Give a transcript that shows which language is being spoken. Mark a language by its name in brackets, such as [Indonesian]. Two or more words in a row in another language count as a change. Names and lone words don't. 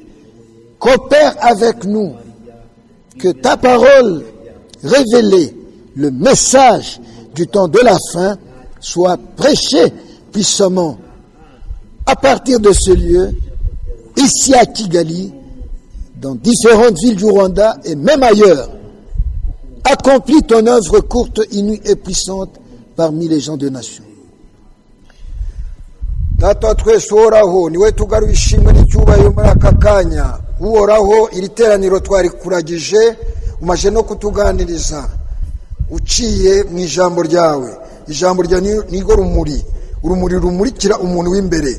[French] Coopère avec nous, que ta parole révélée, le message du temps de la fin, soit prêché puissamment à partir de ce lieu, ici à Kigali, dans différentes villes du Rwanda et même ailleurs. Accomplis ton œuvre courte, inouïe et puissante parmi les gens de nation. [Kinyarwanda] Data twese uhoraho niwe tugaruye ishimwe n'icyubahiro muri aka kanya. Uhoraho iri teraniro twari kuragije umaje no kutuganiriza uciye mu ijambo ryawe. Ijambo rya nirwo rumuri rumurikira umuntu w'imbere.